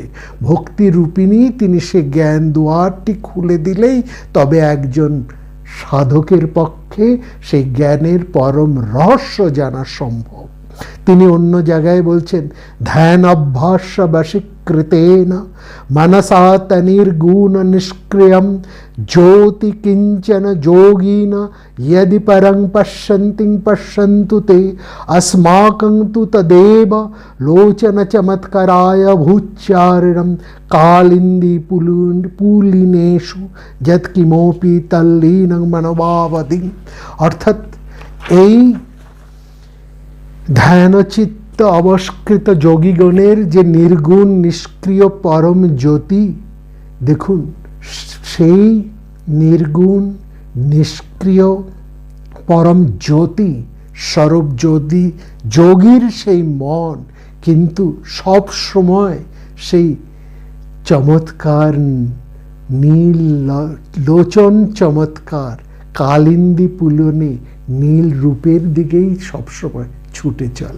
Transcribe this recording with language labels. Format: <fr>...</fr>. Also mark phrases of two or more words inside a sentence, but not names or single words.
<bn>ভক্তি রূপিণী তিনি সে জ্ঞান দুয়ারটি খুলে দিলেই তবে একজন সাধকের পক্ষে সেই জ্ঞানের পরম রহস্য জানা সম্ভব। তিনি অন্য জায়গায় বলছেন,</bn> <sa>ধ্যান অভ্যাস বশীকৃতেন মনসা তনির্গুণ নিষ্ক্রিয়ম জ্যোতি কিঞ্চন যোগিন यदि परं पश्यन्ति पश्यन्तु ते अस्माकं तु तदेव लोचन चमत्काराय भूच्चारिणं कालिन्दी पुलिनेषु यत्किमपि तल्लीनं मनोभावधि।</sa> <bn>অর্থাৎ এই ধ্যানচিত্ত অবস্কৃত যোগীগণের যে নির্গুণ নিষ্ক্রিয় পরম জ্যোতি, দেখুন সেই নির্গুণ নিষ্ক্রিয় পরম জ্যোতি স্বরূপ জ্যোতি যোগীর সেই মন কিন্তু সব সময় সেই চমৎকার নীল লোচন চমৎকার কালিন্দী পুলনে নীল রূপের দিকেই সবসময় ছুটে চলে।</bn>